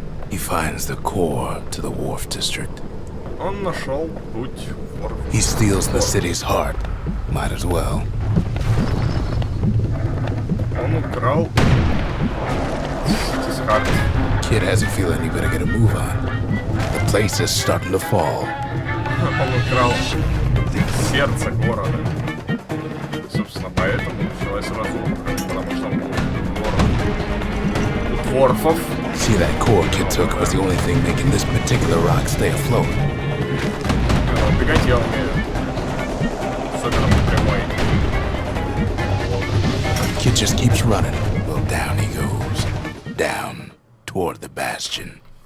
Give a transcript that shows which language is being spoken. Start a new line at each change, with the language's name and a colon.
English: He finds the core to the Wharf District.
Russian: Он нашел путь в Wharf.
English: He steals the city's heart. Might as well.
Russian: Он украл City's Heart.
English: Kid has a feeling he better get a move on. The place is starting to fall.
Russian: Он украл сердце города. Собственно, поэтому началась разумка, потому что он был у дворфов.
English: See, that core Kid took was the only thing making this particular rock stay afloat.
Russian: Убегать я умею. Особенно по прямой.
English: Kid just keeps running. Well, down he goes. Down toward the Bastion.